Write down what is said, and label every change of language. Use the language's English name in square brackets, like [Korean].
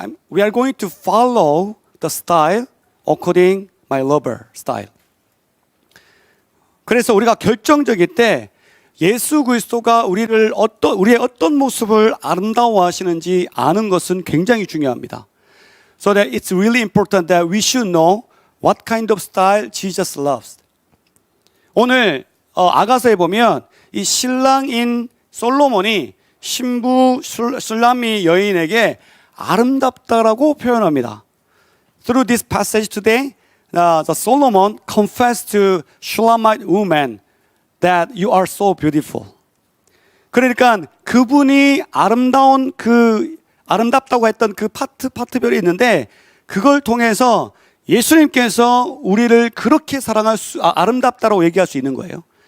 [English] We are going to follow the style according my lover style. [Korean] 그래서 우리가 결정적일 때 예수 그리스도가 우리의 어떤 모습을 아름다워하시는지 아는 것은 굉장히 중요합니다. [English] So that it's really important that we should know what kind of style Jesus loves. [Korean] 오늘 아가서에 보면 이 신랑인 솔로몬이 신부 술라미 여인에게 아름답다라고 표현합니다. [English] Through this passage today, the Solomon confessed to Shulamite woman that you are so beautiful. [Korean] 그러니까 그분이 아름답다고 했던 그 파트별이 있는데 그걸 통해서 예수님께서 우리를 그렇게 아름답다라고 얘기할 수 있는 거예요.